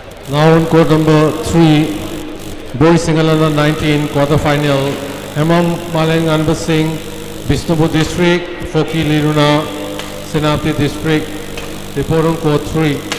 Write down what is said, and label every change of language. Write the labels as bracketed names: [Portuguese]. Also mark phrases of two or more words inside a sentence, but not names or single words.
[English] Now on court number 3, boys single under 19 quarterfinal, Hemam Maleng Anbar Singh, Bishnupur District, Foki Liruna, Senapati District. Report on court 3.